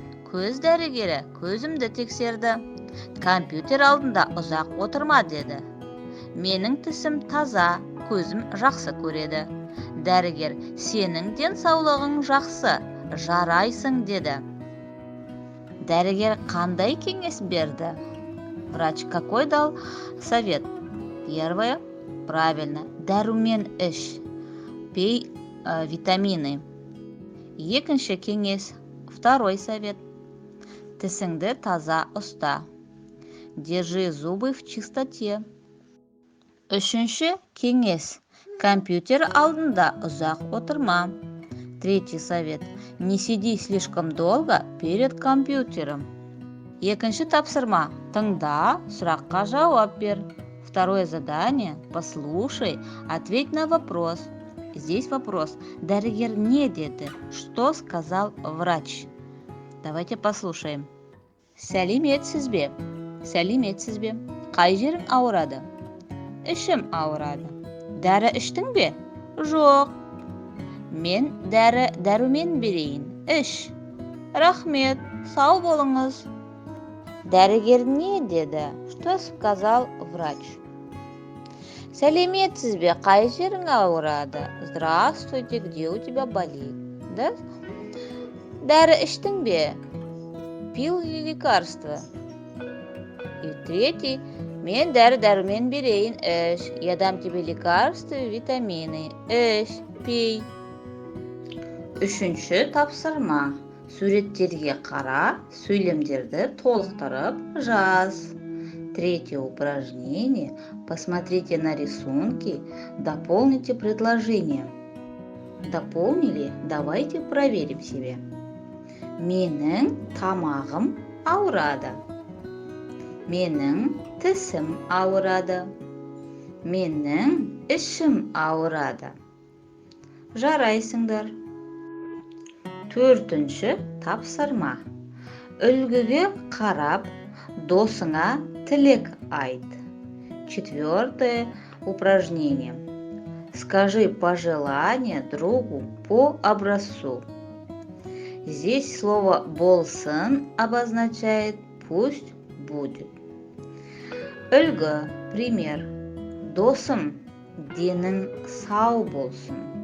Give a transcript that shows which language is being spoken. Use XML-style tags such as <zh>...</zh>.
<kk>Көз дәрігері көзімді тексерді. Компьютер алдында ұзақ отырма деді. Менің тісім таза, көзім жақсы көреді. Дәрігер, сенің денсаулығың жақсы, жарайсың деді. Дәрігер қандай кеңес берді?</kk> <ru>Врач какой дал совет? Первое, правильно,</ru> <kk>дәрумен іш,</kk> <ru>пей витамины.</ru> <kk>Екінші кеңес,</kk> <ru>второй совет,</ru> <kk>тісіңді таза ұста.</kk> <ru>Держи зубы в чистоте.</ru> <kk>Үшінші кеңес, компьютер алдында ұзақ отырма.</kk> <ru>Третий совет, не сиди слишком долго перед компьютером.</ru> <kk>Екінші тапсырма, тыңда, сұраққа жауап бер.</kk> <ru>Второе задание, послушай, ответь на вопрос. Здесь вопрос,</ru> <kk>дәрігер не деді?</kk> <ru>Что сказал врач? Давайте послушаем.</ru> <kk>Сәлеметсіз бе? Сәлеметсіз бе? Қай жерің ауырады? Ішім ауырады. Дәрі іштің бе? Жоқ. Мен дәрумен берейін. Іш. Рахмет, сау болыңыз. Дәрігер не деді?</kk> <ru>Что сказал врач?</ru> <kk>Сәлеметсіз бе? Қай жерің ауырады?</kk> <ru>Здравствуйте, где у тебя болит?</ru> <kk>Да? Дәрі іштің бе?</kk> <ru>Пил лекарства. И третий,</ru> <kk>мен дәрі-дәрумен берейін, іш.</kk> <ru>Я дам тебе лекарства, витамины.</ru> <kk>Іш,</kk> <ru>пей.</ru> <kk>Үшінші тапсырма. Суреттерге қара, сөйлемдерді толықтырып жаз.</kk> <ru>Третье упражнение. Посмотрите на рисунки, дополните предложение. Дополнили? Давайте проверим себя.</ru> <kk>Менің тамағым ауырады. Менің тісім ауырады. Менің ішім ауырады. Жарайсыңдар. Төртінші тапсырма. Үлгіге қарап, досыңа тілек айт.</kk> <ru>Четвертое упражнение. Скажи пожелание другу по образцу. Здесь слово «болсын» обозначает «пусть будет».</ru> <kk>Үлгі, пример. Досым, денің сау болсын.</kk>